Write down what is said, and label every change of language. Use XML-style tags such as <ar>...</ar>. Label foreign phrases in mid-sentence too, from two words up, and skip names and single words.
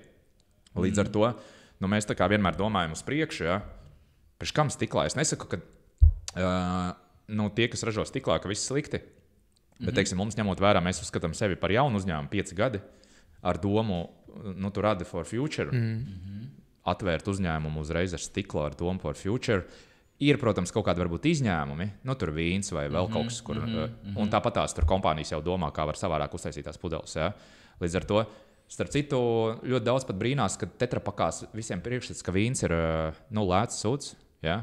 <lv>Līdz ar to mēs tā kā vienmēr domājam uz priekšu, ja? Pēc kam stiklā? Es nesaku, ka tie, kas ražo stiklā, ka viss slikti. Bet, teiksim, mums ņemot vērā, mēs uzskatām sevi par jaunu uzņēmumu 5 gadi ar domu, tu radi</lv> <en>for future,</en> <lv>atvērt uzņēmumu uzreiz ar stiklu ar domu</lv> <en>for future.</en> <lv>Ir, protams, kaut kādi varbūt izņēmumi, tur vīns vai vēl kaut kas, kur, un tāpat tās tur kompānijas jau domā, kā var savādāk uztaisīt tās pudeles. Ja? Līdz ar to, starp citu, ļoti daudz pat brīnās, ka tetrapakās visiem priekšstats, ka vīns ir lēts sūds. Ja?</lv>